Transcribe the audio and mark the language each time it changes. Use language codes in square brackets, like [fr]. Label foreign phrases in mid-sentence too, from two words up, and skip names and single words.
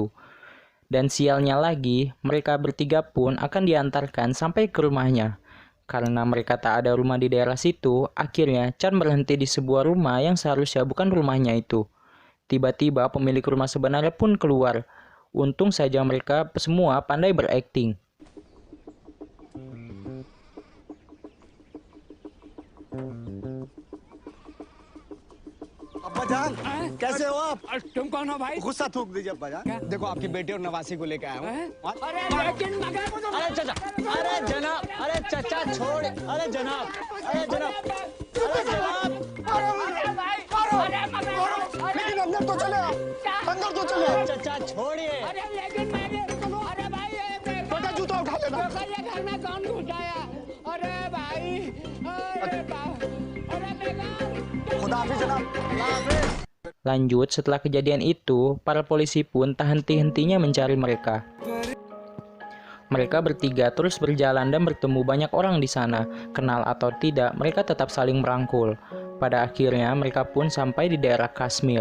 [id] Dan sialnya lagi, mereka bertiga pun akan diantarkan sampai ke rumahnya. Karena mereka tak ada rumah di daerah situ, akhirnya Chan berhenti di sebuah rumah yang seharusnya bukan rumahnya itu. Tiba-tiba pemilik rumah sebenarnya pun keluar. Untung saja mereka semua pandai berakting. [hi] अब्बा जान कैसे हो आप? तुम कौन हो भाई? गुस्सा थूक दीजिए अब्बा जान। देखो आपकी बेटी और नवासी को लेकर आया हूँ। अरे लेकिन मगर अरे चाचा अरे जनाब अरे चाचा छोड़ अरे जनाब अरे जनाब अरे जनाब अरे भाई अरे मगर लेकिन अंदर तो चले आप अंदर तो चले चाचा छोड़िए अरे लेकिन मैंने अरे भाई बेटा जूता उठा लेना ये घर में कौन घुसाया अरे भाई अरे खुदा हाफिज जनाब [id] Lanjut, setelah kejadian itu, para polisi pun tak henti-hentinya mencari mereka. Mereka bertiga terus berjalan dan bertemu banyak orang di sana. Kenal atau tidak, mereka tetap saling merangkul. Pada akhirnya, mereka pun sampai di daerah Kashmir.